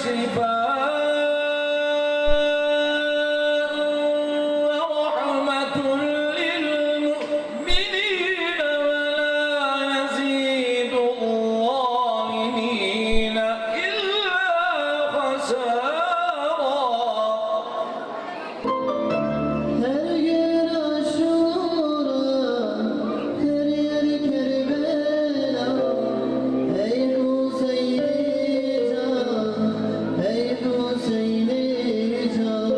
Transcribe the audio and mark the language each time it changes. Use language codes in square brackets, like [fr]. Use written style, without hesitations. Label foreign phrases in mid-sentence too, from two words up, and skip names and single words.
[ar] شفاء ورحمة للمؤمنين ولا يزيد الظالمين إلا خسارا. [tr] Her gün Aşura, her yer Kerbela. Ey Hüseyin'i can, ey Hüseyin'i can.